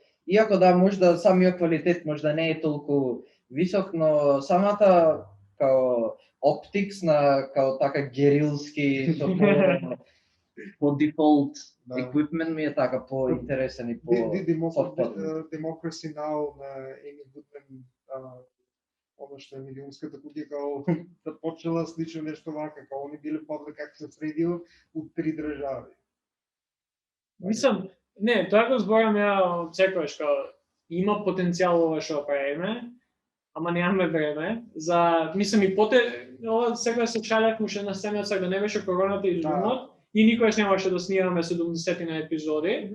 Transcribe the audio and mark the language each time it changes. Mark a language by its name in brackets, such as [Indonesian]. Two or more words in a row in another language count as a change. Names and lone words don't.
[Macedonian] Иако да може да самиот квалитет може да не е толку висок, но самата као оптикс на као така герилски по дефолт еквипмент ми е така по-интересен и по Democracy Now на Еми Гудман, оно што е милионската кутија, као започнала слично нешто вака, као они биле [English] public access radio [Macedonian] у 3 држави. Мислам, не, тоа го зборам ја од секојаш, као има потенцијал ова што правиме, ама немаме време за мислам и ова сега се шалев уште на семејот да не беше короната и зумот и никогаш немаше да снимаме 70 на епизоди.